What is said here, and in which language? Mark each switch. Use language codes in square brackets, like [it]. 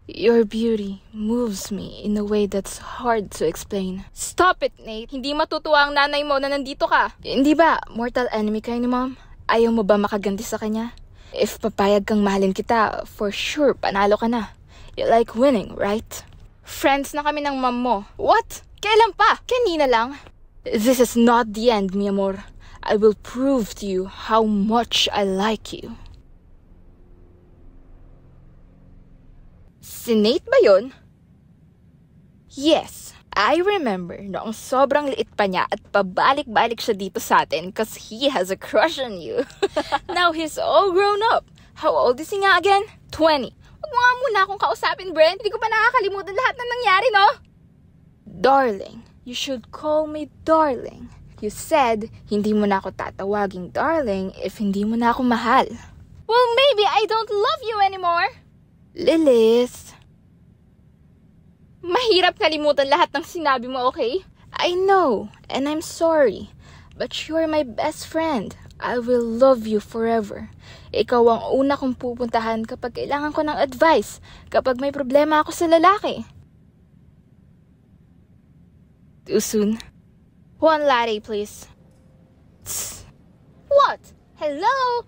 [en] Your beauty moves me in a way that's hard to explain. Stop it, Nate. [tl] Hindi matutuwa ang nanay mo na nandito ka. Hindi ba, mortal enemy kayo ni Mom? Ayaw mo ba makaganti sa kanya? If papayag kang mahalin kita, [en] for sure, [tl] panalo ka na. [en] You like winning, right? [tl] Friends na kami ng Mom mo. [en] What? [tl] Kailan pa? Kanina lang. [en] This is not the end, mi amor. I will prove to you how much I like you. [tl] Si Nate ba yun? [en] Yes, I remember [tl] noong sobrang liit pa niya at pabalik-balik siya dito sa atin [en] cause he has a crush on you. Now he's all grown up. How old is he nga again? 20. [tl] Huwag mo nga muna akong kausapin, Brent. Hindi ko pa nakakalimutan lahat na nangyari, no? [en] Darling, you should call me darling. You said [tl] hindi mo na ako tatawaging darling if hindi mo na ako mahal. [en] Well, maybe I don't love you anymore. Lilith. [tl] Mahirap kalimutan lahat ng sinabi mo, okay? [en] I know, and I'm sorry. But you're my best friend. I will love you forever. [tl] Ikaw ang una kong pupuntahan kapag kailangan ko ng advice, kapag may problema ako sa lalaki. [en] Too soon? One latte, please. Tss. What? Hello?